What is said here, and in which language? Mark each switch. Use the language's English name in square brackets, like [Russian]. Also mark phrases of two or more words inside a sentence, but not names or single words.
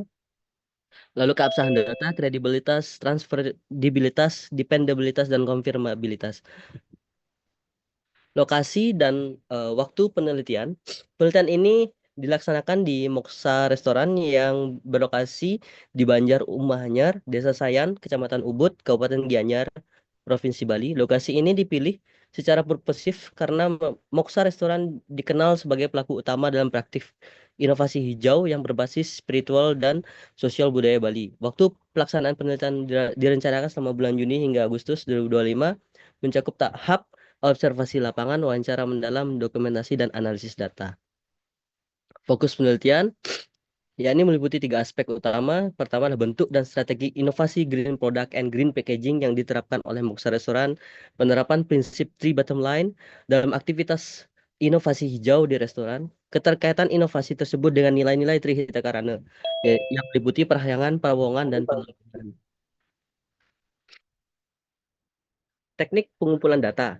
[Indonesian] Lalu keabsahan data, kredibilitas, transferabilitas, dependabilitas, dan konfirmabilitas. Lokasi dan waktu penelitian. Penelitian ini dilaksanakan di Moksa Restoran yang berlokasi di Banjar Umahanyar, Desa Sayan, Kecamatan Ubud, Kabupaten Gianyar, Provinsi Bali. Lokasi ini dipilih secara purposif karena Moksa Restoran dikenal sebagai pelaku utama dalam praktik inovasi hijau yang berbasis spiritual dan sosial budaya Bali. Waktu pelaksanaan penelitian direncanakan selama bulan Juni hingga Agustus 2025, mencakup tahap observasi lapangan, wawancara mendalam, dokumentasi, dan analisis data. Fokus penelitian yakni meliputi 3 aspek utama. Pertama adalah bentuk dan strategi inovasi [English] green product and green packaging [Indonesian] yang diterapkan oleh Moksa Restoran, penerapan prinsip 3 [English] bottom line [Indonesian] dalam aktivitas inovasi hijau di restoran, keterkaitan inovasi tersebut dengan nilai-nilai Trihita Karana yang meliputi perahyangan, pawongan, dan penelitian. Teknik pengumpulan data.